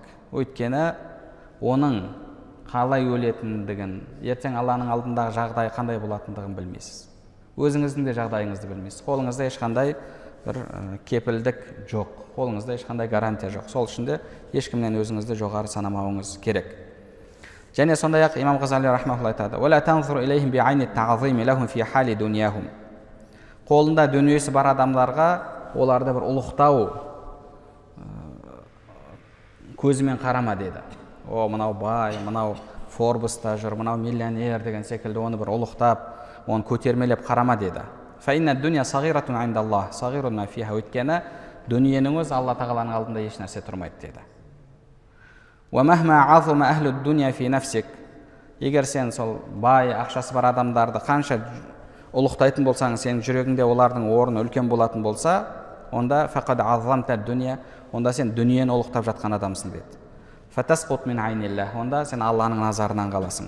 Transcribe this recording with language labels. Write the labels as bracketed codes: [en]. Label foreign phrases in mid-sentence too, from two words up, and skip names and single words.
[kk] Өйткені оның қалай өлетіндігін, ертең Алланың алдындағы жағдайы қандай болатындығын білмейсіз. Өзіңіздің де жағдайыңызды білмейсіз. Қолыңызда ешқандай бір кепілдік жоқ, қолыңызда ешқандай гарантия жоқ. Сол үшін де ешкімнен өзіңізді жоғары санамауыңыз керек. Және сондай-ақ имам Ғазали рахмахуллах айтады: [ar] «ولا تنظر إليهم بعين تعظيم لهم في حال دنياهم». [kk] Қолында дүниесі бар адамдарға оларды бір ұлықтау көзімен қарама деді. О, мынау бай, мынау Форбста жүр, мынау миллионер деген секілді оны бір ұлықтап, оны көтермелеп қарама деді. [ar] فإن الدنيا صغيرة عند الله صغير ما فيها. [kk] Өйткені дүниенің өзі Алла тағаланың алдында еш нәрсе тұрмайды деді. [ar] ومهما عظم أهل الدنيا في نفسك. [kk] Егер сен сол бай, ақшасы бар адамдарды қанша ұлықтайтын болсаң, сенің жүрегіңде олардың орны үлкен болатын болса, онда [ar] فقد عظمت الدنيا, [kk] онда сен дүниені ұлықтап жатқан адамсың деді. [ar] فتسقط من عين الله, [kk] онда сен Алланың назарынан қаласың.